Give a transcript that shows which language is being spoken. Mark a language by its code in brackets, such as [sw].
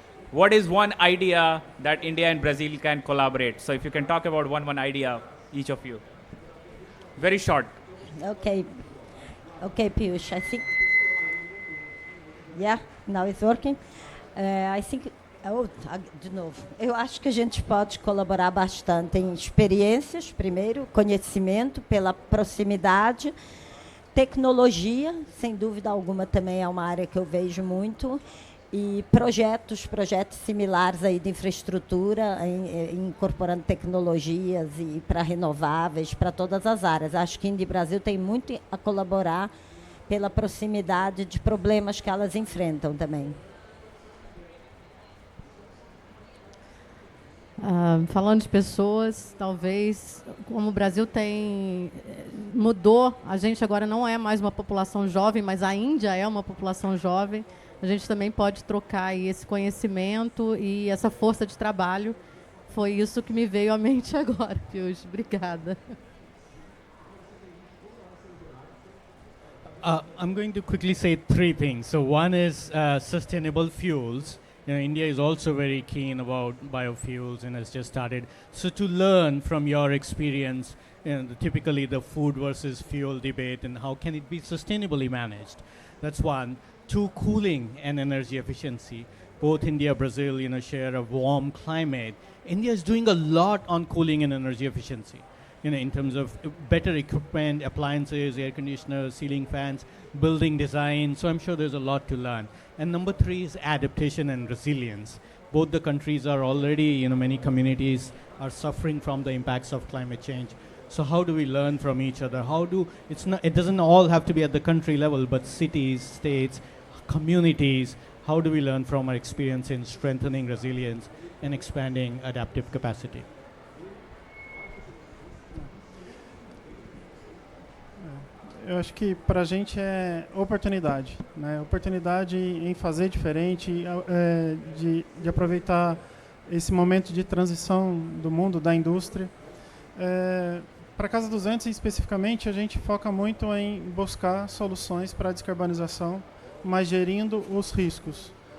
[en] What is one idea that India and Brazil can collaborate? So if you can talk about one idea, each of you. Very short. Okay, Piyush, I think, yeah, now it's working. I think [pt] De novo, eu acho que a gente pode colaborar bastante em experiências, primeiro, conhecimento pela proximidade, tecnologia, sem dúvida alguma, também é uma área que eu vejo muito, e projetos similares aí de infraestrutura, incorporando tecnologias e para renováveis, para todas as áreas. Acho que Índia e Brasil tem muito a colaborar pela proximidade de problemas que elas enfrentam também. Falando de pessoas, talvez, como o Brasil mudou, a gente agora não é mais uma população jovem, mas a Índia é uma população jovem, a gente também pode trocar aí esse conhecimento e essa força de trabalho. Foi isso que me veio à mente agora, Piyush. Obrigada. [en] I'm going to quickly say three things. So one is sustainable fuels. India is also very keen about biofuels and has just started. So to learn from your experience, typically the food versus fuel debate and how can it be sustainably managed? That's one. Two, cooling and energy efficiency. Both India, Brazil, share a warm climate. India is doing a lot on cooling and energy efficiency. In terms of better equipment, appliances, air conditioners, ceiling fans, building design. So I'm sure there's a lot to learn. And number three is adaptation and resilience. Both the countries are already, many communities are suffering from the impacts of climate change. So how do we learn from each other? It doesn't all have to be at the country level, but cities, states, communities, how do we learn from our experience in strengthening resilience and expanding adaptive capacity? [pt] Eu acho que para a gente é oportunidade, né? Oportunidade em fazer diferente, de aproveitar esse momento de transição do mundo, da indústria. Para a Casa 200, especificamente, a gente foca muito em buscar soluções para a descarbonização, mas gerindo os riscos.